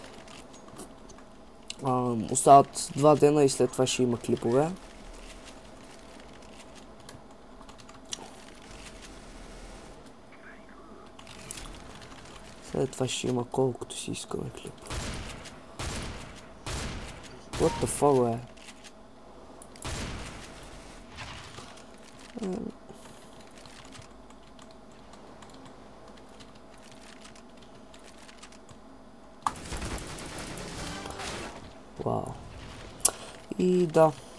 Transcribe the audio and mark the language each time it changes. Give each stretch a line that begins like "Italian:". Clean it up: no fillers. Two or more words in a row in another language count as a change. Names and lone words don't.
Bulgarian: Остават 2 дена и след това ще има клипове. След това ще има колкото си искаме клип.
English: What the fuck,
Bulgarian: Вау. И да.